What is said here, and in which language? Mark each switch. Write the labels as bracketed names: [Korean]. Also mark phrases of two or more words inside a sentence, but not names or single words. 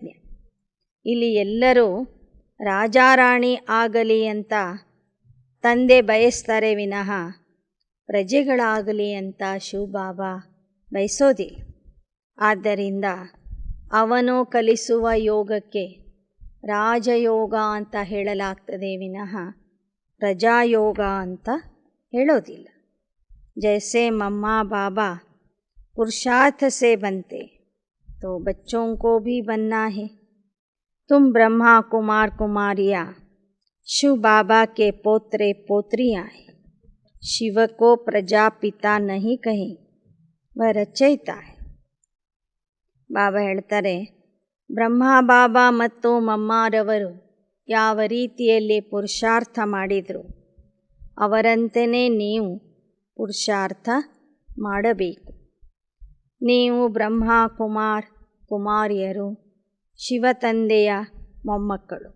[Kannada] ಇಲ್ಲಿ ಎಲ್ಲರೂ ರಾಜಾರಾಣಿ ಆಗಲಿ ಅಂತ ತಂದೆ ಬಯಸ್ತಾರೆ ವಿನಃ ಪ್ರಜೆಗಳಾಗಲಿ ಅಂತ ಶಿವಬಾಬಾ ಬಯಸೋದಿಲ್ಲ. ಆದ್ದರಿಂದ ಅವನು ಕಲಿಸುವ ಯೋಗಕ್ಕೆ ರಾಜಯೋಗ ಅಂತ ಹೇಳಲಾಗ್ತದೆ ವಿನಃ ಪ್ರಜಾಯೋಗ ಅಂತ ಹೇಳೋದಿಲ್ಲ. [Hindi] जैसे मम्मा बाबा पुरुषार्थ से बनते तो बच्चों को भी बनना है. तुम ब्रह्मा कुमारियाँ शिव बाबा के पोत्रे पोत्रियाँ हैं. शिव को प्रजापिता नहीं कहें, वह रचयिता है. [Kannada] ಬಾಬಾ ಹೇಳ್ತಾರೆ, ಬ್ರಹ್ಮ ಬಾಬಾ ಮತ್ತು ಮಮ್ಮಾರವರು ಯಾವ ರೀತಿಯಲ್ಲಿ ಪುರುಷಾರ್ಥ ಮಾಡಿದರು ಅವರಂತೆಯೇ ನೀವು ಪುರುಷಾರ್ಥ ಮಾಡಬೇಕು. ನೀವು ಬ್ರಹ್ಮ ಕುಮಾರಿಯರು, ಶಿವ ತಂದೆಯ ಮೊಮ್ಮಕ್ಕಳು.